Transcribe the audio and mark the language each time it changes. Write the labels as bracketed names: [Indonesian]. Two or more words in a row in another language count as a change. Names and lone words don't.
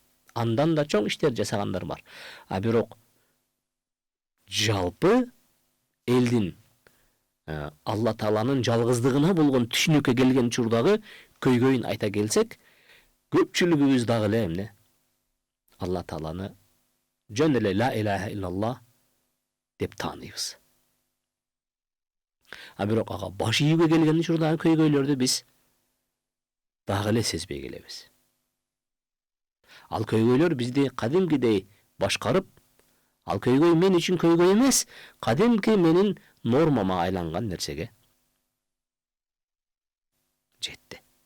[Kyrgyz] Андан да чоң иштер жасагандар бар. Бирок жалпы элдин Алла Тааланын жалгыздыгына болгон түшүнүккө келген учурдагы көйгөйүн айта келсек, көпчүлүгүбүз дагы эле эмне? Алла Тааланы жөн эле [Arabic] لا إله إلا الله [Kyrgyz] деп тааныйбыз. Бирок ага баш ийүүгө келген учурдагы көйгөйлөрдү биз дагы эле сезбей келебиз. Ал көйгөйлөр бизди кадимкидей башкарып, ал көйгөй мен үчүн көйгөй эмес, кадимки менин нормама айланган нерсеге жетти.